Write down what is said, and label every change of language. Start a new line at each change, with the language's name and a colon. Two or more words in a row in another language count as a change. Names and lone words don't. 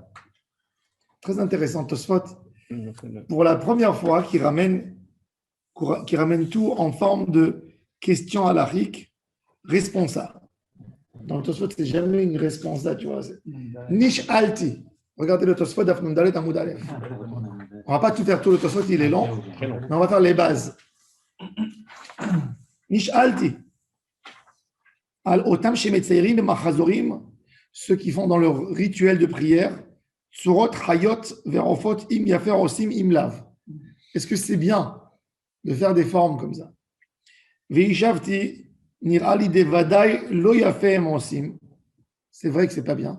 French: Très intéressant, Tosfot. Pour la première fois, qui ramène tout en forme de question halachique responsable. Dans le Tosfot, c'est jamais une réponse là, tu vois.
Hebrew: נשאלתי.
French: Regardez le Tosfot d'Afnun
Hebrew: דלת עמוד אלף.
French: On va pas tout faire, tout le Tosfot, il est long, mais on va faire les bases.
Hebrew: נשאלתי. על אותם שמציירים מחזורים, ceux qui font dans leur rituel de prière, צורות חיות ועופות אם יפה עושים אם לאו.
French: Est-ce que c'est bien de faire des formes comme ça?
Hebrew: Veishavti.
French: C'est vrai que c'est pas bien.